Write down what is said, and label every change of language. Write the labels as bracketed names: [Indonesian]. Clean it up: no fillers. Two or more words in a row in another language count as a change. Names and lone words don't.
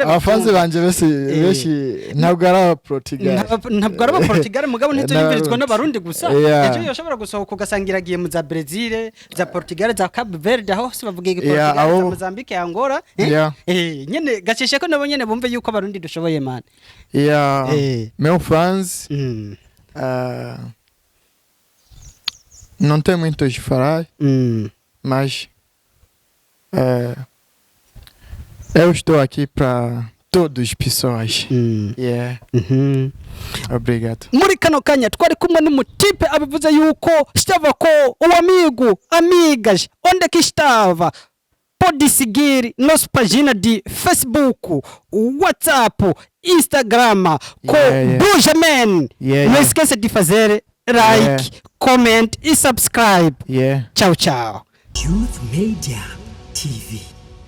[Rundi] abafanzi banje beshi ntabwo ari abaportigare mugabo ntiziyumvirizwa n'abarundi gusa ejo yoshobora gusohoka ugasangira giye mu za Brazil za Portugal za Cape Verde aho se bavuga igiportigare za Mozambique Angola nyene gaceshe ko nabo nyene bumve yuko abarundi dushoboye man [Portuguese] meu fans não tem muito o que falar mas eu estou aqui para todos os pessoas. Obrigado. [Rundi] Muri kano kanya twari kumwe n'umutipe abivuze yuko [Portuguese] estava com o amigo, amigas, onde que estava? Pode seguir nossa página de Facebook, WhatsApp, Instagram com Jaman. Não esqueça de fazer [English] like, comment [Portuguese] e subscribe. Tchau, tchau. Youth Media TV.